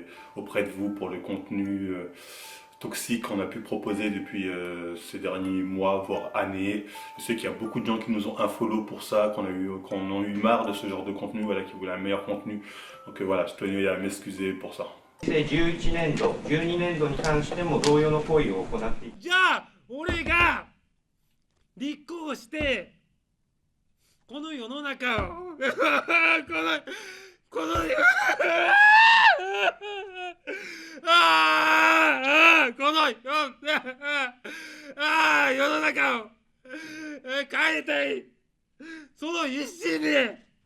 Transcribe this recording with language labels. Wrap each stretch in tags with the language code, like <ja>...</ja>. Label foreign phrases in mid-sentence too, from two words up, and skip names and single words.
<fr>auprès de vous pour le contenu toxique qu'on a pu proposer depuis ces derniers mois, voire années. Je sais qu'il y a beaucoup de gens qui nous ont unfollow pour ça, qu'on a eu marre de ce genre de contenu, voilà, qui voulaient un meilleur contenu. Donc voilà, je tenais à m'excuser pour ça.</fr> <ja>11 年度、12年度に関しても同様の行為を行っていく。じゃあ俺が立候補してこの世の中をこの世の中を変えたい、その一心で</ja>